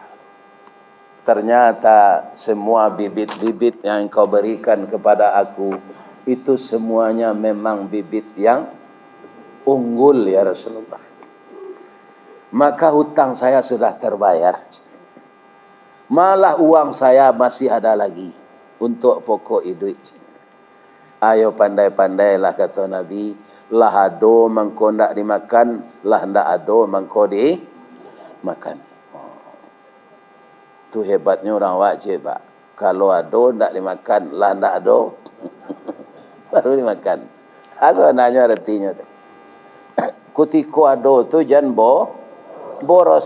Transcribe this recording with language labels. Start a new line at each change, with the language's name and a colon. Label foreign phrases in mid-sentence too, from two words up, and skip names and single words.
Indonesian: Ternyata semua bibit-bibit yang engkau berikan kepada aku, itu semuanya memang bibit yang unggul ya Rasulullah. Maka hutang saya sudah terbayar. Malah uang saya masih ada lagi untuk pokok hidup. Ayo pandai-pandailah kata Nabi,
Minangkabau: lah ado mangko ndak dimakan, lah ndak ado mangko dimakan.
Indonesian: Itu hebatnya orang wajib, Pak.
Minangkabau: Kalau ado ndak dimakan, lah ndak ado baru dimakan. Atau nanya artinya tu. Kutiko ado tu jan boros.